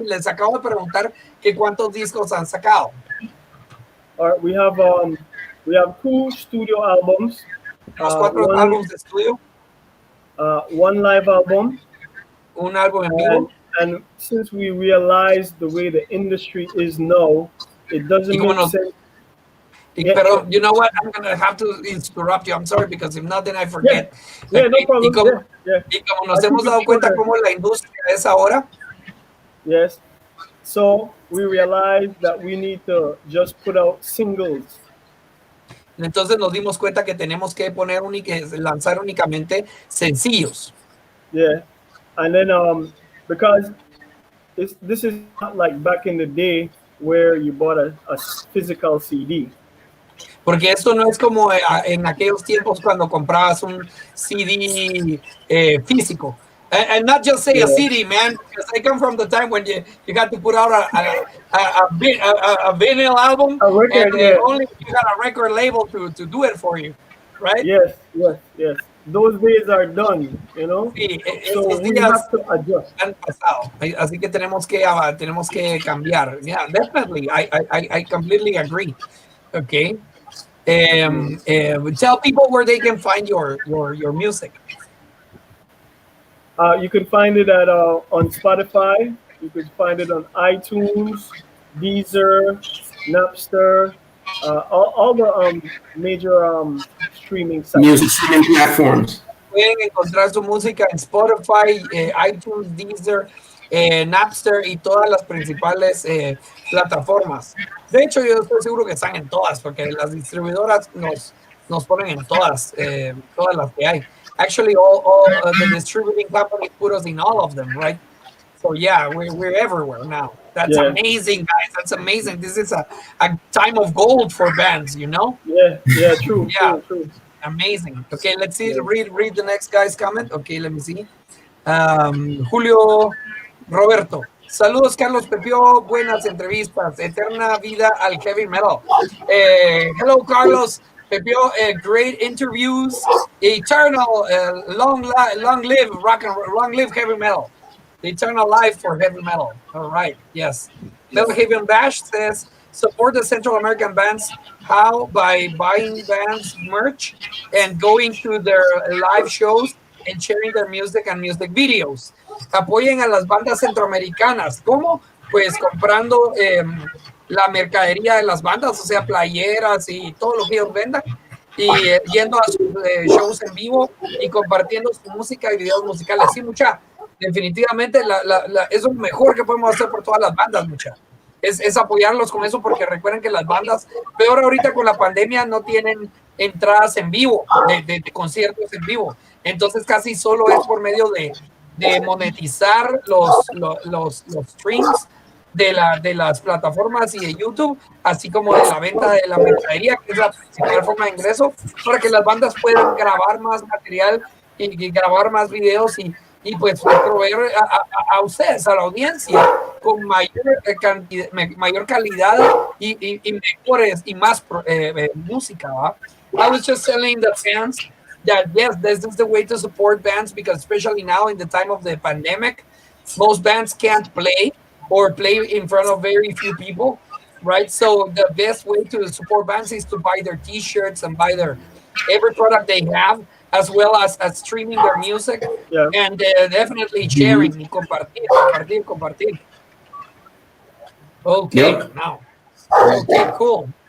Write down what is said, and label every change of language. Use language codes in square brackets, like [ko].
[es] Les acabo de preguntar que cuántos discos han sacado. [en] All right, we have 2 studio albums. [es] Los 4 álbumes de estudio. [en] One live album. [es] Un álbum en vivo. [en] And since we realize the way the industry is now, it doesn't make sense. Pero, you know what? I'm going to have to interrupt you. I'm sorry, because if not, then I forget. Yeah, no problem. [es] Y como nos hemos dado cuenta cómo la industria es ahora. [en] Yes. So we realized that we need to just put out singles. [es] Entonces nos dimos cuenta que tenemos que lanzar únicamente sencillos. [en] Yeah. And then because this is not like back in the day where you bought a physical CD. [es] Porque esto no es como en aquellos tiempos cuando comprabas un CD físico. [en] And not just say a CD, man, because I come from the time when you got to put out a vinyl album, a record, and only you got a record label to do it for you, right? Yes. Those days are done, you know. [es] Sí, [en] so we have to adjust. [es] Han pasado. Así que tenemos que cambiar. [en] Yeah, definitely. I completely agree. Okay. Tell people where they can find your music. You can find it at on Spotify. You can find it on iTunes, Deezer, Napster, all the major streaming sites. Music streaming platforms. [es] Pueden encontrar su música en Spotify, iTunes, Deezer, Napster y todas las principales plataformas. De hecho, yo estoy seguro que están en todas, porque las distribuidoras nos ponen en todas las que hay. [en] Actually, all the distributing companies put us in all of them, right? So yeah, we're everywhere now. That's amazing, guys. That's amazing. This is a time of gold for bands, you know? Yeah, true. True. Amazing. Okay, let's see. Read the next guy's comment. Okay, let me see. Julio Roberto. [es] Saludos, Carlos Pepio. Buenas entrevistas. Eterna vida al heavy metal. Hello, Carlos. [en] Pepio, great interviews. Eternal, long live rock and long live heavy metal. The eternal life for heavy metal. All right, yes. Metal Haven Bash says, support the Central American bands. How? By buying bands merch and going to their live shows and sharing their music and music videos. [es] Apoyen a las bandas centroamericanas. ¿Cómo? Pues comprando la mercadería de las bandas, o sea, playeras y todo lo que ellos vendan, y yendo a sus shows en vivo y compartiendo su música y videos musicales. Sí, mucha, definitivamente es lo mejor que podemos hacer por todas las bandas, mucha. Es apoyarlos con eso, porque recuerden que las bandas, peor ahorita con la pandemia, no tienen entradas en vivo, de conciertos en vivo. Entonces casi solo es por medio de monetizar los streams de las plataformas y de YouTube, así como de la venta de la mercadería, que es la principal forma de ingreso, para que las bandas puedan grabar más material y grabar más videos y pues proveer a ustedes, a la audiencia, con mayor calidad y mejores y más música, ¿va? [en] I was just telling the fans that yes, this is the way to support bands, because especially now in the time of the pandemic, most bands can't play or play in front of very few people, right? So the best way to support bands is to buy their t-shirts and buy every product they have, as well as streaming their music, and definitely sharing y compartir. Okay, now. Okay, cool.